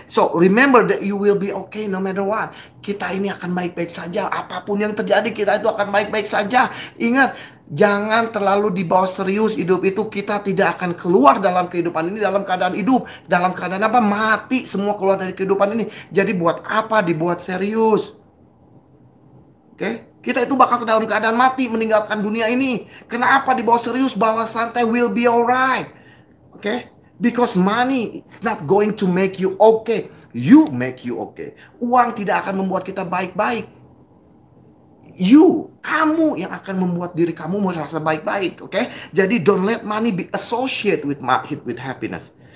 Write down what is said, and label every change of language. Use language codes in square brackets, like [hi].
[en] So remember that you will be okay no matter what. [id] Kita ini akan baik-baik saja. Apapun yang terjadi, kita itu akan baik-baik saja. Ingat, jangan terlalu dibawa serius hidup itu. Kita tidak akan keluar dalam kehidupan ini dalam keadaan hidup. Dalam keadaan apa? Mati semua keluar dari kehidupan ini. Jadi buat apa dibuat serius? Oke? Kita itu bakal ke dalam keadaan mati, meninggalkan dunia ini. Kenapa dibawa serius? Bawa santai, [en] will be alright. [id] Oke? [en] Because money is not going to make you okay. You make you okay. [id] Uang tidak akan membuat kita baik-baik. Kamu yang akan membuat diri kamu merasa baik-baik. Oke? Jadi [en] don't let money be associated with happiness.